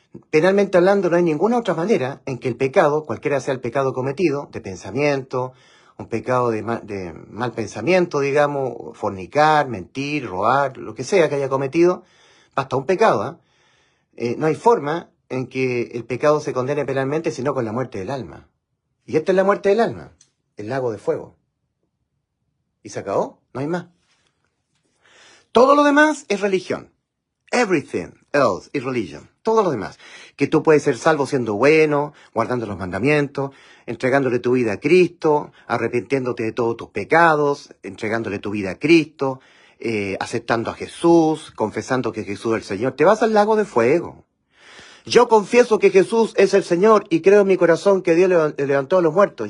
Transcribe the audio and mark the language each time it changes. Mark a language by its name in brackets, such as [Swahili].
[Spanish] Penalmente hablando, no hay ninguna otra manera en que el pecado, cualquiera sea el pecado cometido, de pensamiento, un pecado de mal pensamiento, digamos, fornicar, mentir, robar, lo que sea que haya cometido, basta un pecado, no hay forma en que el pecado se condene penalmente sino con la muerte del alma. Y esta es la muerte del alma, el lago de fuego. ¿Y se acabó? No hay más. Todo lo demás es religión. [English] Everything else is religion. [Spanish] Todo lo demás. Que tú puedes ser salvo siendo bueno, guardando los mandamientos, entregándole tu vida a Cristo, arrepintiéndote de todos tus pecados, entregándole tu vida a Cristo, aceptando a Jesús, confesando que Jesús es el Señor. Te vas al lago de fuego. Yo confieso que Jesús es el Señor y creo en mi corazón que Dios le levantó a los muertos.